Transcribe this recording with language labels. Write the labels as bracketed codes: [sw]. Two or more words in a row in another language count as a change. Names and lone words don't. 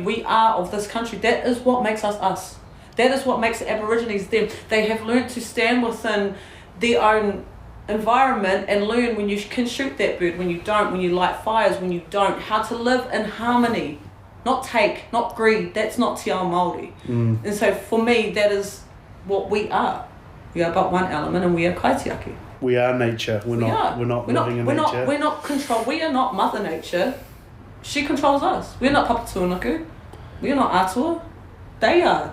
[en] We are of this country. That is what makes us us. That is what makes the Aborigines them. They have learnt to stand within their own environment and learn when you can shoot that bird, when you don't, when you light fires, when you don't, how to live in harmony. Not take, not greed. That's not [mi] te ao Māori. [en] And so for me, that is what we are. We are but one element, and we are kaitiaki. We are nature. We're not living in nature. We're not control. We are not Mother Nature. She controls us. We're not Papatūānuku. We are not Atua. They are.